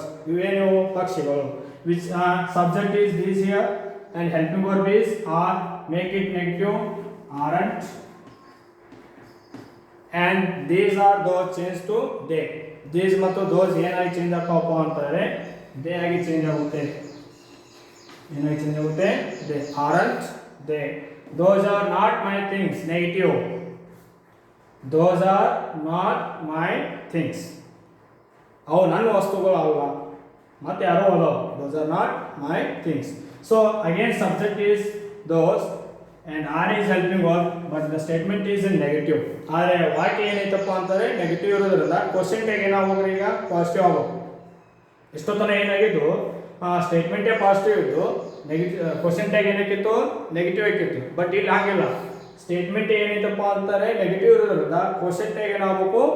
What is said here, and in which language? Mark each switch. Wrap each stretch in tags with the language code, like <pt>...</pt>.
<kn>ಇವೇನು ಪಕ್ಷಿಗಳು.</kn> <en>which subject is these here, and helping verb is are, make it negative, aren't, and these are those change to they.</en> <kn>these ಮತ್ತು those ಏನಾಗಿ change ಆಗ್ತಾವಪ್ಪ ಅಂತಾರೆ they ಆಗಿ change ಆಗುತ್ತೆ. ಏನಾಗಿ change ಆಗುತ್ತೆ? they.</kn> <en>aren't they. those are not my things, negative. those are not my things.</en> <kn>ಅವು ನನ್ನ ವಸ್ತುಗಳು ಅಲ್ಲ, ಮತ್ತೆ ಯಾರೋ ಅದಾವ.</kn> <en>those are not my things. So again subject is those and are is helping verb, but the statement is in negative.</en> <kn>ಆದರೆ ವಾಕ್ಯ ಏನೈತಪ್ಪ ಅಂತಾರೆ ನೆಗೆಟಿವ್ ಇರೋದ್ರಿಂದ ಕ್ವಶನ್ ಟ್ಯಾಗ್ ಏನಾಗಬೇಕು? ಈಗ ಪಾಸಿಟಿವ್ ಆಗಬೇಕು. ಇಷ್ಟೊತ್ತನ ಏನಾಗಿದ್ದು ಸ್ಟೇಟ್ಮೆಂಟೇ ಪಾಸಿಟಿವ್ ಇದ್ದು ಕ್ವಶನ್ ಟ್ಯಾಗ್ ಏನಕ್ಕಿತ್ತು? ನೆಗೆಟಿವ್ ಆಗಿತ್ತು. ಬಟ್ ಇಲ್ಲಿ ಹಾಗಿಲ್ಲ, ಸ್ಟೇಟ್ಮೆಂಟ್ ಏನೈತಪ್ಪ ಅಂತಾರೆ ನೆಗೆಟಿವ್ ಇರೋದ್ರಿಂದ ಕ್ವಶನ್ ಟ್ಯಾಗ್ ಏನಾಗಬೇಕು?</kn>